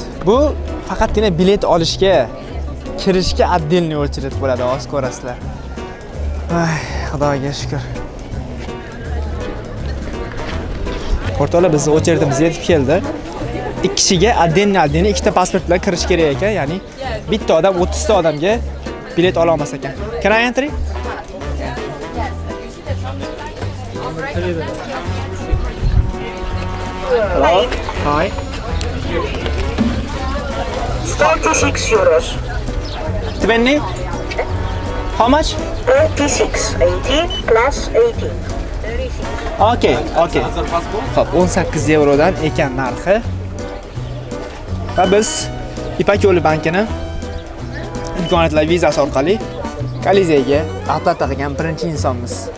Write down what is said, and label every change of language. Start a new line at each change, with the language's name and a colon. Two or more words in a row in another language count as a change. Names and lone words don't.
Uzbek: Bu faqatgina bilet olishga, kirishga
Russian: отдельный очередь
Uzbek: bo'ladi, hozir ko'rasizlar. Ay, Xudoga shukr. O'rtoqlar, bizning очередimiz yetib keldi. Ikki kishiga отдельный ikkita pasport bilan kirish kerak ekan, ya'ni bitta odam 30 ta odamga bilet ola olmas ekan.
English: Can I enter? Hello. Hi. 36 euros. 20? How much? 36. 18 plus 18. 36. Okay.
Uzbek: Xo'p, 18 yevrodan ekan narxi. Va biz Ipak yo'li bankini imkoniyatlar vizasi orqali Kolizeyga oplata qilgan birinchi insonmiz.